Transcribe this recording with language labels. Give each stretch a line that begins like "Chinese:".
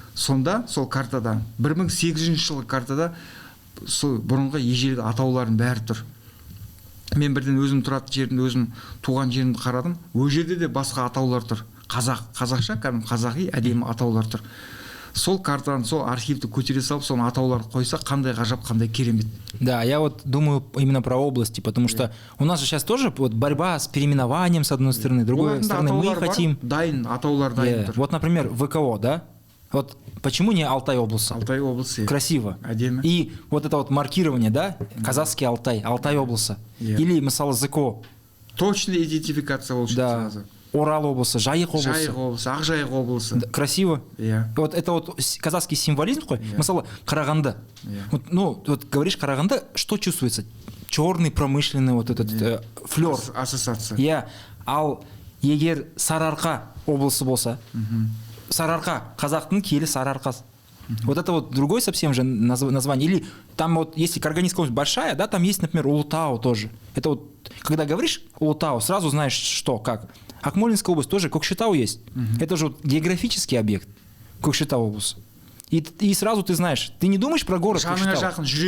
Kazakh: Сонда сол картада 1800 жылғы картада сол бұрынғы ежелгі атаулардың бәрі тұр. Мен бірден өзім тұратын жерімді, өзім туған жерімді қарадым. Ол жерде де басқа атаулар тұр. Қазақша, қазақи әдемі атаулар тұр. Сол картаны, сол архивті көтере салып, сол атауларды қойса, қандай ғажап, қандай керемет.
Russian: Да, я вот думаю именно про области, потому что у нас же сейчас тоже вот борьба с переименованием с одной стороны, с другой стороны мы хотим...
Kazakh: Дайын, атаулар дайын тұр.
Russian: Вот, например, ВКО, да? Вот почему не Алтай облысы?
Kazakh: Алтай облысы.
Russian: Красиво.
Kazakh: Әдемі.
Russian: И вот это вот маркирование, да? Казахский Алтай, Алтай облысы. Или, мысалы, ЗКО. Точная идентификация
Kazakh: ол үшін
Russian: сразу.
Kazakh: Орал облысы, Жайық облысы. Жайық облысы, Ақжайық облысы.
Russian: Красиво. Вот это вот казахский символизм такой. Мысалы, Қарағанды. Ну, вот говоришь Қарағанды, что чувствуется? Черный промышленный вот этот флёр. Ассоциация.
Kazakh: Ал егер Сарыарқа облысы болса, Сарыарқа, қазақтың киелі Сарыарқасы.
Russian: Вот это вот другой совсем же название. Или там вот, если Карагандинская область большая, да, там есть, например, Улутау тоже. Это вот, когда говоришь Улутау, сразу знаешь, что, как. Акмолинская область тоже, Көкшетау есть. Это же вот географический объект, Көкшетау область. И сразу ты знаешь, ты не думаешь про город Көкшетау.